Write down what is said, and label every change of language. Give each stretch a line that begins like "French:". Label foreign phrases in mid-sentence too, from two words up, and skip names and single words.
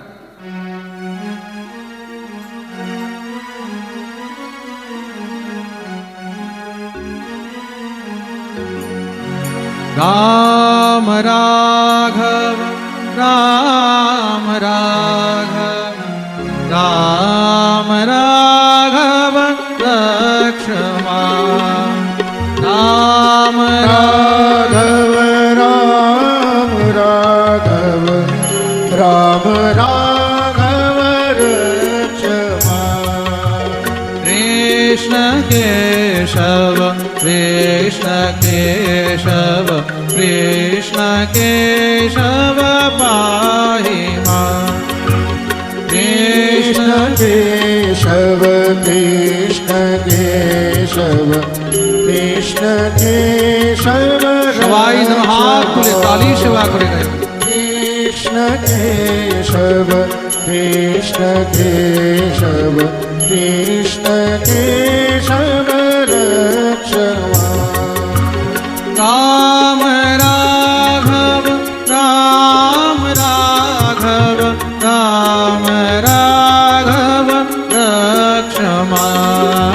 Sanskrit: রাম রাঘব রাম রাঘব রাম রাঘব লক্ষ্মণ রাম राघव राम राघव राम राघव रक्षमान कृष्ण केशव कृष्ण केशव कृष्ण केशव पाहि मां कृष्ण केशव कृष्ण केशव कृष्ण केशव
Bangla: সবাই যেন হাত তুলে তালি সেবা করে গায়।
Sanskrit: कृष्ण केशव कृष्ण केशव कृष्ण केशव रक्षमान राम राघव राम राघव राम राघव लक्ष्मण